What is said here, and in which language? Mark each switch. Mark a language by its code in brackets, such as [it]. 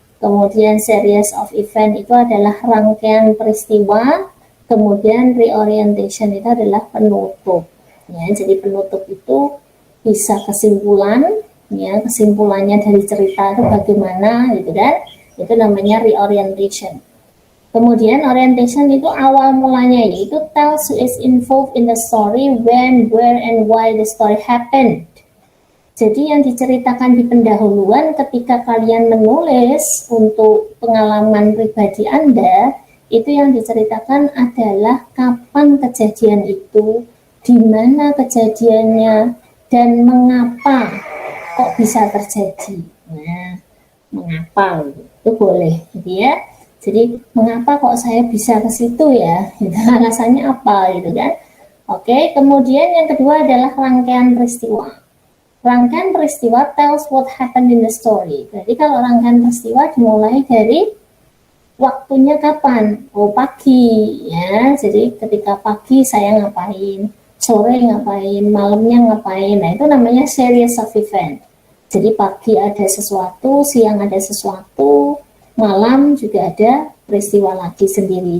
[id] Kemudian [en] series of event [id] itu adalah rangkaian peristiwa. Kemudian reorientation itu adalah penutup. Ya, jadi penutup itu bisa kesimpulan, ya kesimpulannya dari cerita itu bagaimana gitu kan, itu namanya reorientation. Kemudian orientation itu awal mulanya, yaitu [en] tells who is involved in the story, when, where, and why the story happened. [id] Jadi yang diceritakan di pendahuluan ketika kalian menulis untuk pengalaman pribadi Anda, itu yang diceritakan adalah kapan kejadian itu, di mana kejadiannya, dan mengapa kok bisa terjadi. Nah, mengapa itu boleh gitu ya. Jadi mengapa kok saya bisa ke situ ya, gitu, alasannya apa gitu kan. Oke, kemudian yang kedua adalah rangkaian peristiwa. Rangkaian peristiwa [en] tells what happened in the story. [id] Jadi kalau rangkaian peristiwa dimulai dari waktunya kapan. Oh, pagi ya, jadi ketika pagi saya ngapain, sore ngapain, malamnya ngapain. Nah itu namanya [en] series of event. [id] Jadi pagi ada sesuatu, siang ada sesuatu, malam juga ada peristiwa lagi sendiri.